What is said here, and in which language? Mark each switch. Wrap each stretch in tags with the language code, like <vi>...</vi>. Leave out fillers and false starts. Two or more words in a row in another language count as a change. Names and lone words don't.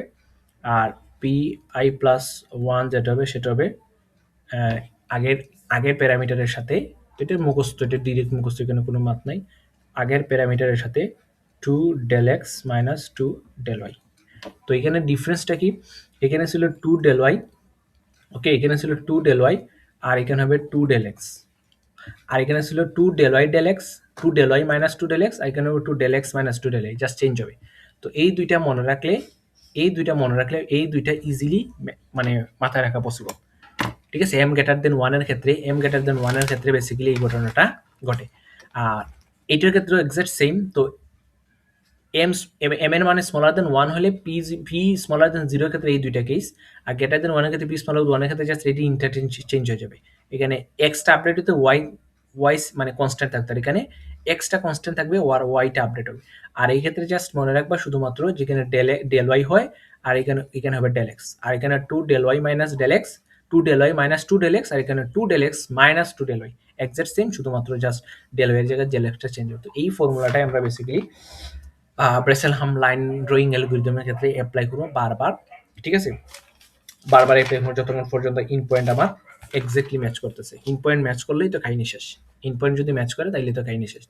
<bn>আর পি আই প্লাস 1 যেটা হবে সেটা হবে আগের আগের প্যারামিটারের সাথে, এটা মুখস্থ, এটা ডিরেক্ট মুখস্থ, এখানে কোনো মাত নাই। আগের প্যারামিটারের সাথে 2</bn> <en>del x minus 2 del y.</en> <bn>তো এখানে ডিফারেন্সটা কি, এখানে ছিল 2</bn> <en>del y, okay,</en> <bn>এখানে ছিল 2</bn> <en>del y</en> <bn>আর এখানে হবে 2</bn> <en>del x,</en> <bn>আর এখানে ছিল 2</bn> <en>del y del x, 2 del y minus 2 del x,</en> <bn>আর এখানে হবে 2</bn> <en>del x minus 2 del y, just change</en> <bn>হবে। তো এই দুইটা মনে রাখলে এই দুইটা ইজিলি মানে মাথায় রাখা পসিবল। ঠিক আছে,</bn> <en>m greater than 1</en> <bn>এর ক্ষেত্রে বেসিক্যালি এই ঘটনাটা ঘটে। আর এটার ক্ষেত্রেও</bn> <en>exact same.</en> <bn>তো m এর মানে</bn> <en>smaller than 1</en> <bn>হলে</bn> <en>p smaller than 0</en> <bn>এর ক্ষেত্রে এই দুইটা কেস, আর</bn> <en>greater than 1</en> <bn>এর ক্ষেত্রে</bn> <en>p smaller 1</en> <bn>এর ক্ষেত্রে জাস্ট এটি</bn> <en>interchange change</en> <bn>হয়ে যাবে। এখানে x টা আপডেট হতে y মানে কনস্ট্যান্ট থাকবে, আর এখানে x টা কনস্ট্যান্ট থাকবে আর y টা আপডেট হবে। আর এই ক্ষেত্রে জাস্ট মনে রাখবা শুধুমাত্র যেখানে</bn> <en>del y</en> <bn>হয় আর এখানে হবে</bn> <en>del x,</en> <bn>আর এখানে 2</bn> <en>del y minus del x, 2 del y minus 2 del x,</en> <bn>আর এখানে 2</bn> <en>del x minus 2 del y, exact same,</en> <bn>শুধুমাত্র জাস্ট</bn> <en>del y</en> <bn>এর জায়গায়</bn> <en>del x</en> <bn>টা চেঞ্জ হবে। তো এই ফর্মুলাটাই আমরা বেসিক্যালি</bn> <en>Bresenham line drawing algorithm</en> <bn>ক্ষেত্রে অ্যাপ্লাই করবো বারবার। ঠিক আছে, বারবার অ্যাপ্লাই করবো যতক্ষণ পর্যন্ত</bn> <en>end point</en> <bn>আমার</bn> <en>exactly match</en> <bn>করতেছে।</bn> <en>end point match</en> <bn>করলেই তো কাহিনী শেষ,</bn> <en>end point</en> <bn>যদি ম্যাচ করে তাইলে তো কাহিনী শেষ।</bn>